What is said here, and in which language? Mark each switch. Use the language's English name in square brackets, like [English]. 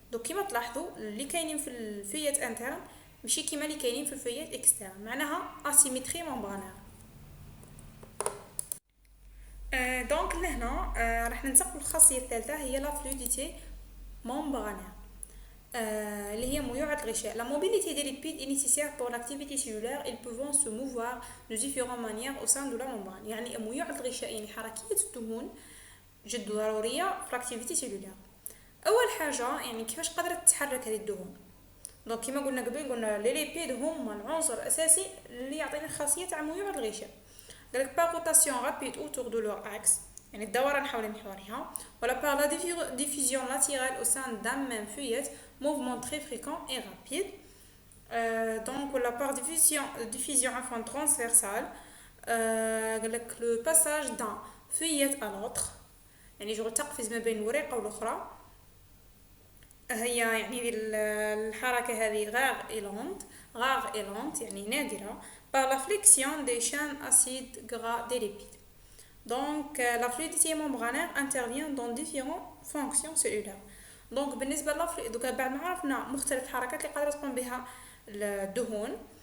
[Arabic] دوك كيما تلاحظوا اللي كاينين في الفييت انترن ماشي كيما اللي كاينين في الفييت اكسترن، معناها اسيمتري ممبرانير. دونك لهنا راح ننتقل للخاصيه الثالثه هي لا فلويديتي ممبرانير، اللي هي ميوعة الغشاء. [French] La mobilité des lipides est nécessaire pour l'activité cellulaire. Ils peuvent se mouvoir de différentes manières au sein de la membrane. [Arabic] يعني ميوعة الغشاء يعني حركية الدهون جد ضرورية في l'activité cellulaire. أول حاجة يعني كيفاش قدرت تتحرك هذه الدهون. دونك كيما قلنا قبل، قلنا لي ليبيد هما العنصر الأساسي اللي يعطينا الخاصية تاع ميوعة الغشاء. [French] قالك par rotation rapide autour de leur axe، [Arabic] يعني الدوران حول محورها، ولا [French] par la diffusion latérale au sein d'un même feuillette، mouvement très fréquent et rapide. Donc la par diffusion enfin transversale، le passage d'un feuillette à l'autre، [Arabic] يعني جو تقفز ما بين ورقة والأخرى. هي يعني الحركة هذه [French] rare et lente [Arabic] يعني نادرة. [French] par la flexion des chaînes acides gras des lipides. Donc la fluidité membranaire intervient dans différentes fonctions cellulaires. [Arabic] دونك بالنسبه دوكا بعد ما عرفنا مختلف الحركات اللي قادره تقوم بها الدهون.